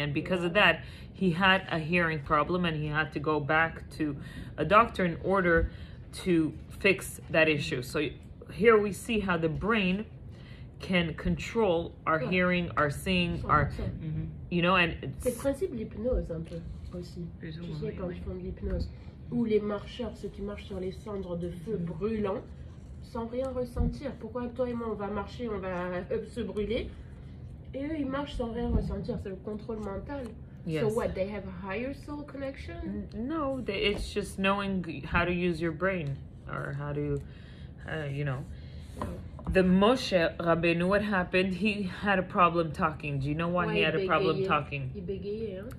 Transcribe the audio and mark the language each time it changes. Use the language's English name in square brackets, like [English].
[English] And because of that, he had a hearing problem and he had to go back to a doctor in order to fix that issue. So here we see how the brain can control our hearing, our seeing, our, you know, and [French] c'est le principe de l'hypnose un peu aussi. Tu sais, quand ils font de l'hypnose, où les marcheurs, ceux qui marchent sur les cendres de feu brûlants, sans rien ressentir. Pourquoi toi et moi on va marcher, on va se brûler, et eux ils marchent sans rien ressentir? C'est le contrôle mental. [English] Yes. So what, they have a higher soul connection? No, it's just knowing how to use your brain, or how to, you know. The Moshe Rabbeinu, what happened? He had a problem talking. Do you know why he had a problem talking? [French] Il bégayait, hein?